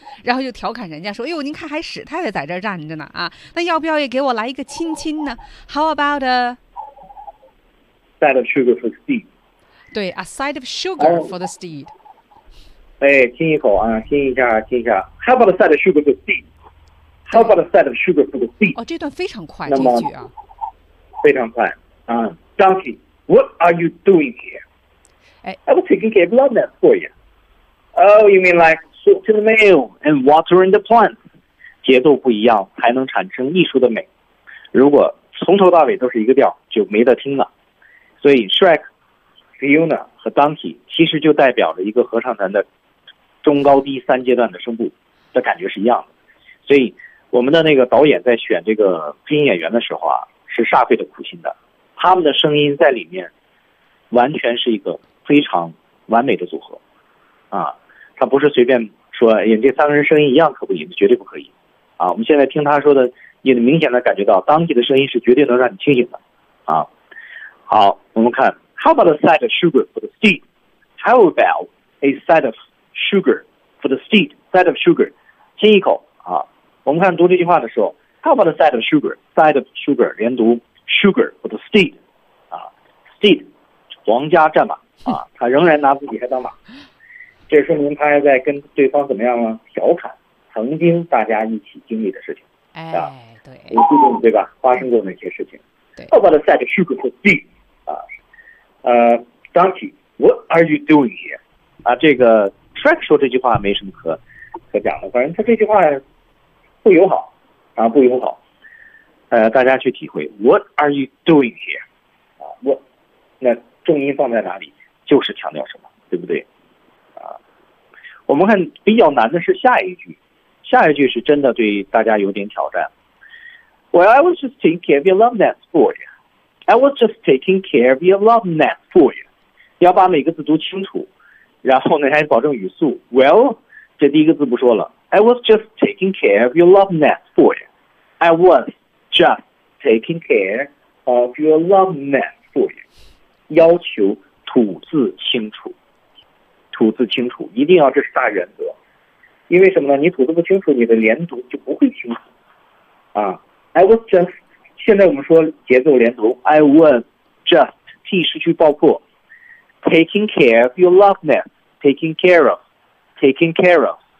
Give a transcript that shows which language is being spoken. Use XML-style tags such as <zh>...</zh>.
<zh>然后就调侃人家说：“哟，您看还史太太在这站着呢啊，那要不要也给我来一个亲亲呢 ？</zh> <en>How about a side of sugar for the steed？对 ，a side of sugar for the steed。</en> <zh>哎，亲一口啊，亲一下，亲一下。</zh> <en>How about a side of sugar for the steed？ How about a side of sugar for the steed？</en> <zh>哦，这段非常快，这句啊，非常快啊。</zh> <en>Donkey， what are you doing here？哎，I was taking care of love nest for you。 Oh， you mean like？ To the mail and watering the plants，</en> <zh>节奏不一样，还能产生艺术的美。如果从头到尾都是一个调，就没得听了。所以 ，Shrek、Fiona 和 Donkey 其实就代表着一个合唱团的中高低三阶段的声部的感觉是一样的。所以，我们的那个导演在选这个配音演员的时候啊，是煞费的苦心的。他们的声音在里面完全是一个非常完美的组合，啊。他不是随便说，哎，这三个人声音一样可不可以？绝对不可以，啊！我们现在听他说的，你明显的感觉到当地的声音是绝对能让你清醒的，啊！好，我们看</zh> <en>，How about a side of sugar for the steed? How about a side of sugar for the steed? Side of sugar，</en> <zh>亲一口啊。我们看读这句话的时候 ，</zh> <en>How about a side of sugar? Side of sugar</en> <zh>连读 sugar 或者 steed 啊 ，steed 皇家战马啊，他仍然拿自己还当马，这说明他还在跟对方怎么样呢？调侃曾经大家一起经历的事情，啊、哎，对，你记住对吧？发生过哪些事情？对</zh> <en>，How about a side of sugar for steed 啊？Donkey, what are you doing here?</en> <zh>啊，这个 Track 说这句话没什么可讲的，反正他这句话不友好啊，不友好。大家去体会 ，</zh> <en>What are you doing here?</en> <zh>啊 ，What 那重音放在哪里，就是强调什么，对不对？啊，我们看比较难的是下一句，下一句是真的对大家有点挑战。</zh> <en>Well, I was just taking care of your love nest for you. I was just taking care of your love nest for you.</en> <zh>要把每个字读清楚，然后呢还保证语速。 Well, 这第一个字不说了。</zh> <en>I was just taking care of your love nest for you. I was just taking care of your love nest for you.</en> <zh>要求吐字清楚，吐字清楚，一定要，这是大原则。因为什么呢？你吐字不清楚，你的连读就不会清楚。</zh> <en>啊 ，I was just，</en> <zh>现在我们说节奏连读</zh> <en>，I was just T</en> <zh>失去爆破</zh> <en>，taking care of your love nest， taking care of， taking care of。</en>